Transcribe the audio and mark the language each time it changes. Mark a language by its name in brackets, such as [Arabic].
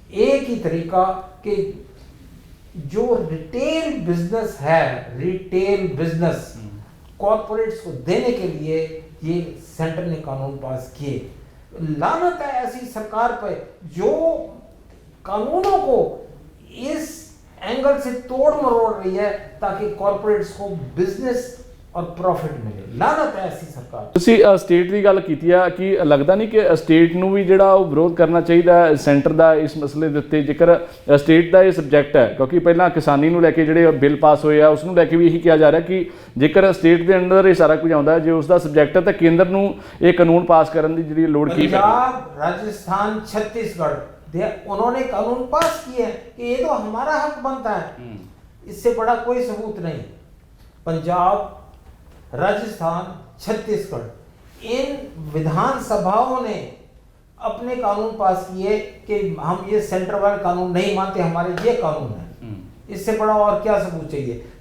[Hindi] एक ही तरीका कि जो रिटेल बिजनेस है, रिटेल बिजनेस कॉर्पोरेट्स को देने के लिए ये सेंटर ने कानून पास किए। लानत है ऐसी सरकार पे जो कानूनों को इस एंगल से तोड़ मरोड़ रही है ताकि कॉर्पोरेट्स को बिजनेस और प्रॉफिट मिले। [Punjabi] ਲਾਨਤ ਹੈ ਐਸੀ ਸਰਕਾਰ। ਤੁਸੀਂ ਸਟੇਟ ਦੀ ਗੱਲ ਕੀਤੀ ਆ ਕਿ ਲੱਗਦਾ ਨਹੀਂ ਕਿ ਸਟੇਟ ਨੂੰ ਵੀ ਜਿਹੜਾ ਉਹ ਵਿਰੋਧ ਕਰਨਾ ਚਾਹੀਦਾ ਹੈ ਸੈਂਟਰ ਦਾ ਇਸ ਮਸਲੇ ਦੇ ਉੱਤੇ, ਜੇਕਰ ਸਟੇਟ ਦਾ ਇਹ ਸਬਜੈਕਟ ਹੈ, ਕਿਉਂਕਿ ਪਹਿਲਾਂ ਕਿਸਾਨੀ ਨੂੰ ਲੈ ਕੇ ਜਿਹੜੇ ਬਿੱਲ ਪਾਸ ਹੋਏ ਆ ਉਸ ਨੂੰ ਲੈ ਕੇ ਵੀ ਇਹੀ ਕਿਹਾ ਜਾ ਰਿਹਾ ਕਿ ਜੇਕਰ ਸਟੇਟ ਦੇ ਅੰਡਰ ਇਹ ਸਾਰਾ ਕੁਝ ਆਉਂਦਾ, ਜੇ ਉਸ ਦਾ ਸਬਜੈਕਟ ਹੈ ਤਾਂ ਕੇਂਦਰ ਨੂੰ ਇਹ ਕਾਨੂੰਨ ਪਾਸ ਕਰਨ ਦੀ ਜਿਹੜੀ ਲੋੜ ਕੀ ਹੈ? [Hindi] पंजाब, राजस्थान, छत्तीसगढ़ उन्होंने कानून पास किए कि ये तो हमारा हक बनता है, इससे बड़ा कोई सबूत नहीं। पंजाब, राजस्थान, छत्तीसगढ़ इन विधानसभाओं ने अपने कानून पास किए कि हम ये सेंटर वाले कानून नहीं मानते, हमारे ये कानून है, इससे बड़ा और क्या सबूत चाहिए?